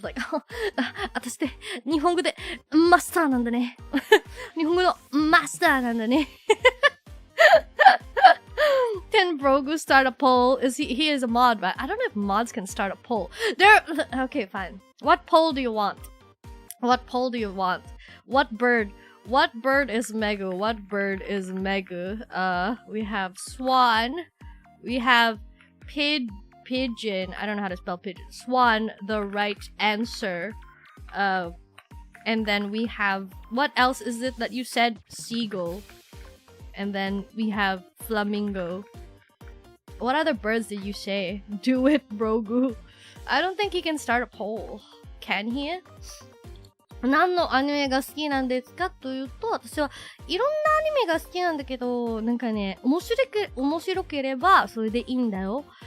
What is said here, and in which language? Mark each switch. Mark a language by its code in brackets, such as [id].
[ja] Like, 私って日本語でマスターなんだね。日本語のマスターなんだね。 [en] Can Brogu start a poll? He is a mod, but I don't know if mods can start a poll. Okay, fine. What poll do you want? What bird is Megu? What bird is Megu? We have swan. We have pigeon. I don't know how to spell pigeon. Swan, the right answer. And then we have, what else is it that you said? Seagull. And then we have flamingo. What other birds did you say? Do it, Brogu. I don't think he can start a poll. Can he? [ja] 何のアニメが好きなんですかというと、私はいろんなアニメが好きなんだけど、なんかね、面白ければそれでいいんだよ。